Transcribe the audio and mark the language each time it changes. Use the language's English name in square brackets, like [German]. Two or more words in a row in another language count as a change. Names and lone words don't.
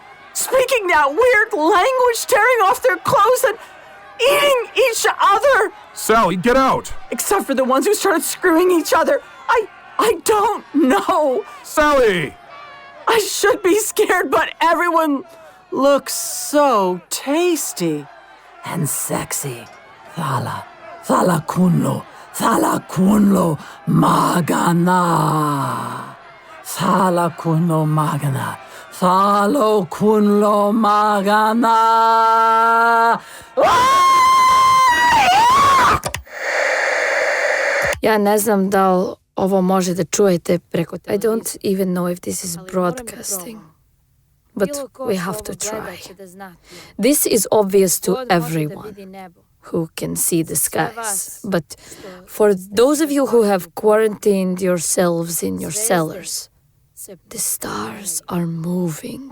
[English] Speaking that weird language, tearing off their clothes and eating each other. Sally, get out. Except for the ones who started screwing each other. I don't know. Sally! I should be scared, but everyone looks so tasty and sexy. Thala kunlo, Salakunlo magana. Salakunlo magana. Salakunlo magana. [Serbian] Ja ne znam da li ovo može da čujete preko televizije. [English] I don't even know if this is broadcasting. But we have to try. This is obvious to everyone who can see the skies. But for those of you who have quarantined yourselves in your cellars, the stars are moving.